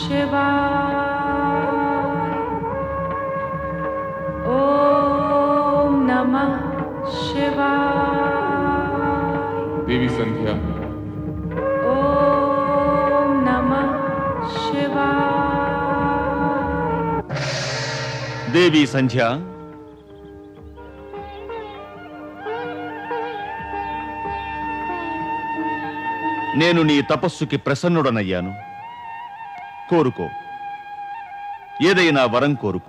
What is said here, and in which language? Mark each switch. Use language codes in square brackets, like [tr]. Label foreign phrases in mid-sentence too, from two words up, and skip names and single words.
[sa] शिवाय ॐ नमः शिवाय देवी संध्या ॐ नमः शिवाय [te] దేవి సంధ్య, నేను నీ తపస్సుకి ప్రసన్నుడనయ్యాను. కోరుకో, ఏదైనా వరం కోరుకో.